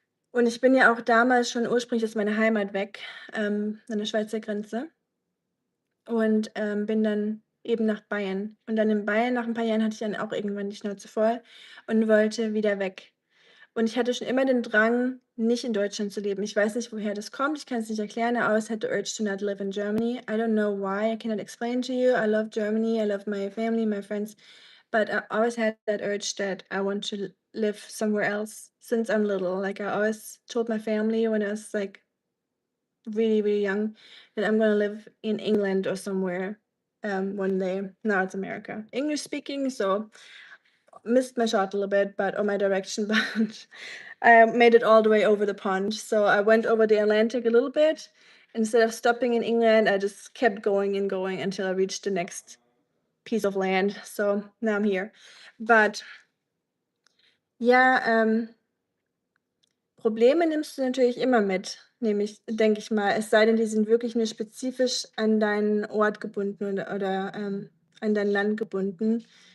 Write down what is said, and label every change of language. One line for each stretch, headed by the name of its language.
German: Und ich bin ja auch damals schon ursprünglich aus meiner Heimat weg, an der Schweizer Grenze und bin dann eben nach Bayern. Und dann in Bayern, nach ein paar Jahren, hatte ich dann auch irgendwann die Schnauze voll und wollte wieder weg. Und ich hatte schon immer den Drang, nicht in Deutschland zu leben. Ich weiß nicht, woher das kommt. Ich kann es nicht erklären.
English: I always had the urge to not live in Germany. I don't know why. I cannot explain to you. I love Germany. I love my family, my friends. But I always had that urge that I want to live somewhere else since I'm little. Like I always told my family when I was like really, really young that I'm going to live in England or somewhere one day. Now it's America. English speaking, so missed my shot a little bit, but or my direction, but I made it all the way over the pond. So I went over the Atlantic a little bit. Instead of stopping in England, I just kept going and going until I reached the next piece of land. So now I'm here.
German: But ja, Probleme nimmst du natürlich immer mit, nämlich, denke ich mal, es sei denn, die sind wirklich nur spezifisch an deinen Ort gebunden oder an dein Land gebunden.